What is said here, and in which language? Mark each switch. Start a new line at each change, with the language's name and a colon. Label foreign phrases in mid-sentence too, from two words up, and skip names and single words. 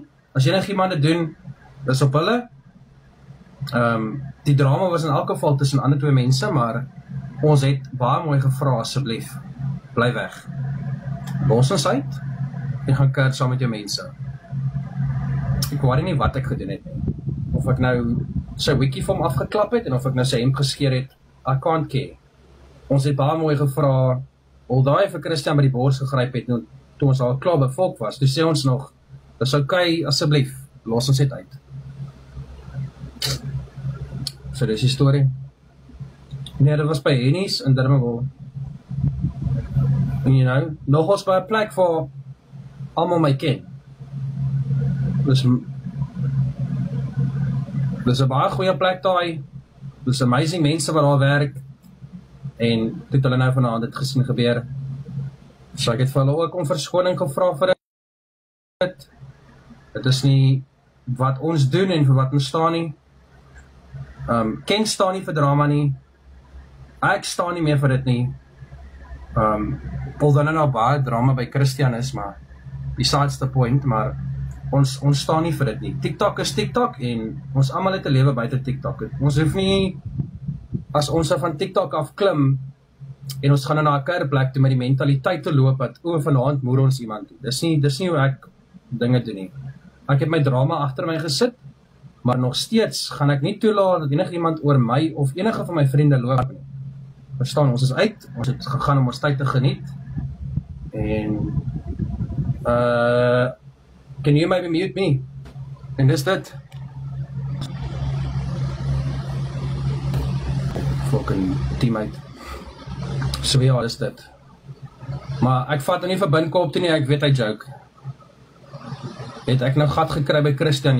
Afrikaans: As enigiemand dit doen, dis op hulle. Die drama was in elk geval tussen ander twee mense, maar ons het baie mooi gevra, asseblief, bly weg. Los ons uit en gaan kuier saam met jou mense. Ek worry nie wat ek gedoen het nie. Of ek nou sy wiki vir hom afgeklap het en of ek nou sy hemp geskeer het,
English: I can't care.
Afrikaans: Ons het baie mooi gevra, al daai vir Christian by die bors gegryp het, nou, toe ons al klaar by volk was, toe sê ons nog, dis okay, asseblief, los ons dit uit. So dis die storie. Nee, dit was by Hennies in Durbanville. En
English: you know,
Afrikaans: nogals by 'n plek waar almal my ken. Dis 'n baie goeie plek daai. Dis amazing mense wat daar werk. En dit hulle nou vanaand dit gesien gebeur. So ek het vir hulle ook om verskoning gevra vir dit. Dit is nie wat ons doen en vir wat ons staan nie. Ken staan nie vir drama nie. Ek staan nie meer vir dit nie. Al dan nou baie drama by Christian is, maar
English: besides the point,
Afrikaans: maar ons staan nie vir dit nie. TikTok is TikTok en ons almal het 'n lewe buite TikTok. Ons hoef nie, as ons van TikTok af klim en ons gaan na 'n kuierplek toe met die mentaliteit te loop dat vanaand moer ons iemand toe. Dis nie hoe ek dinge doen nie. Ek het my drama agter my gesit, maar nog steeds gaan ek nie toelaat dat enigiemand oor my of enige van my vriende loop nie. Verstaan, ons is uit, ons het gegaan om ons tyd te geniet.
English: En can you maybe mute me?
Afrikaans: En dis dit.
English: Fucking teammate.
Afrikaans: So ja, dis dit. Maar ek vat hom nie vir binkop toe nie, ek weet hy joke. Het ek nou gat gekry by Christian?